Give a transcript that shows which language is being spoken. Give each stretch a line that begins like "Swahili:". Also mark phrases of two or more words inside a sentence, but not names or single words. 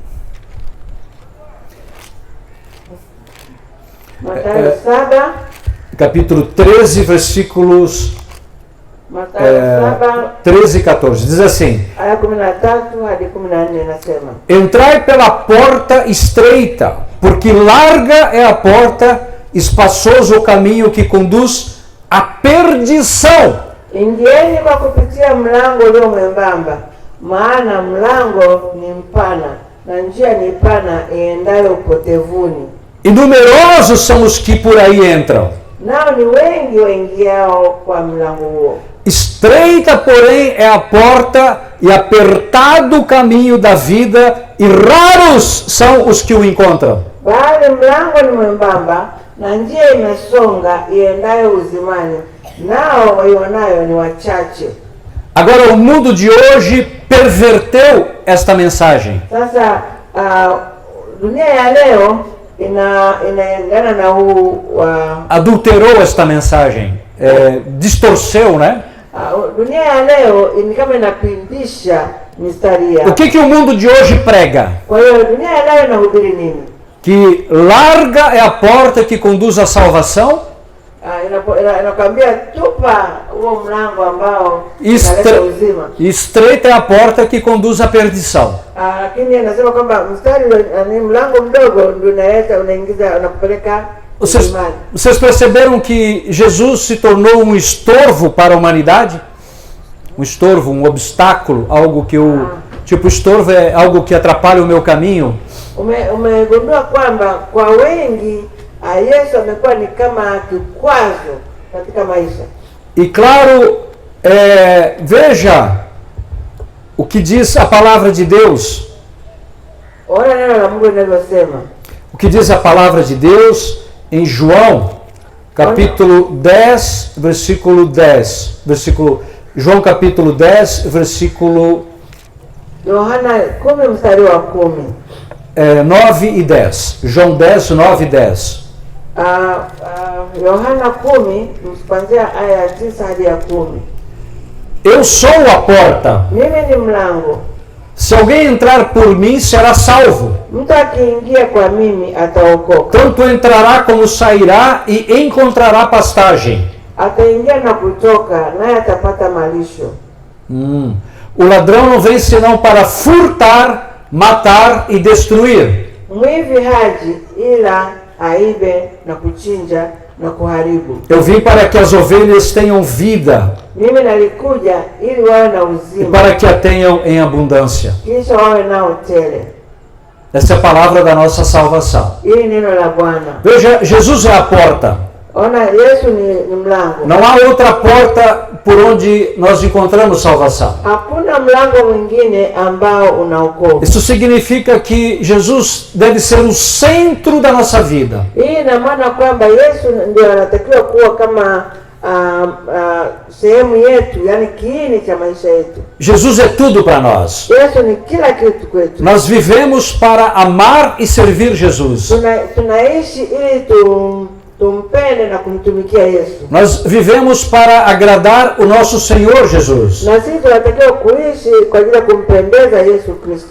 Swahili: Mathayo 7.
Portuguese: capítulo 13, versículos
Swahili: Mathayo 7
Portuguese: 13 e 14. Diz assim:
Swahili: aya 13 hadi 14 nasema,
Portuguese: entrai pela porta estreita, porque larga é a porta, espaçoso o caminho que conduz à perdição.
Swahili: ingieni kwa kupitia mlango ulio mwembamba, maana mlango ni mpana na njia ni pana iendayo upotevuni,
Portuguese: E numerosos são os que por aí entram.
Swahili: nao ni wengi waingiao kwa mlango huo.
Portuguese: Estreita, porém, é a porta e apertado o caminho da vida, e raros são os que o encontram.
Swahili: Bali mlango ni mwembamba na njia imesonga iendayo uzimani, nao waionayo ni wachache.
Portuguese: Agora, o mundo de hoje perverteu esta mensagem.
Swahili: Sasa dunia ya leo inaendana na huu wa
Portuguese: Adulterou esta mensagem, distorceu, né?
Swahili: dunia ya leo ni kama inapindisha mistari ya.
Portuguese: O que o mundo de hoje prega?
Swahili: Kwa hiyo dunia ya leo inahubiri nini?
Portuguese: Que larga é a porta que conduz à salvação,
Swahili: Inakwambia tupa huo mlango ambao unaleta uzima,
Portuguese: e estreita é a porta que conduz à perdição.
Swahili: lakini anasema kwamba mstari ni mlango mdogo ndio unaingiza unakupeleka uzimani.
Portuguese: Vocês perceberam que Jesus se tornou um estorvo para a humanidade? Um estorvo, um obstáculo, algo que tipo, estorvo é algo que atrapalha o meu caminho.
Swahili: Umegundua kwamba kwa wengi Yesu amekuwa ni kama kikwazo katika maisha.
Portuguese: E claro, veja o que diz a palavra de Deus.
Swahili: Ona neno la Mungu linavyosema.
Portuguese: O que diz a palavra de Deus em João, capítulo 10, versículo 10. João capítulo 10, versículo
Swahili: Yohana 10 mstari wa 10.
Portuguese: 9 e 10. João 10, 9 e 10.
Swahili: Yohana 10 kuanzia aya ya 9 hadi ya 10.
Portuguese: Eu sou a porta.
Swahili: Mimi ni mlango.
Portuguese: Se alguém entrar por mim, será salvo.
Swahili: Mtu akiingia kwa mimi ataokoka.
Portuguese: Tanto entrará como sairá e encontrará pastagem.
Swahili: Ataingia na kutoka, naye atapata malisho.
Portuguese: O ladrão não vem senão para furtar, matar e destruir.
Swahili: Mwivi haji ila aibe na kuchinja na kuharibu.
Portuguese: Eu vim para que as ovelhas tenham vida.
Swahili: Mimi nalikuja ili wawe na
Portuguese: E
Swahili: uzima,
Portuguese: para que a tenham em abundância.
Swahili: kisha wawe nao tele.
Portuguese: Essa é a palavra da nossa salvação.
Swahili: Hili neno la Bwana.
Portuguese: Veja, Jesus é a porta.
Swahili: Ona, Yesu ni mlango.
Portuguese: Não há outra porta por onde nós encontramos salvação.
Swahili: Hakuna mlango mwingine ambao unaokoa.
Portuguese: Isso significa que Jesus deve ser o centro da nossa vida.
Swahili: Hii ina maana kwamba Yesu ndio anatakiwa kuwa kama sehemu yetu, yani kiini cha maisha yetu.
Portuguese: Jesus é tudo para nós.
Swahili: Yesu ni kila kitu kwetu.
Portuguese: Nós vivemos para amar e servir Jesus.
Swahili: Tunaishi ili tumpende na kumtumikia Yesu.
Portuguese: Nós vivemos para agradar o nosso Senhor Jesus.
Swahili: Na sisi tunatakiwa kuishi kwa ajili ya kumpendeza Yesu Kristo.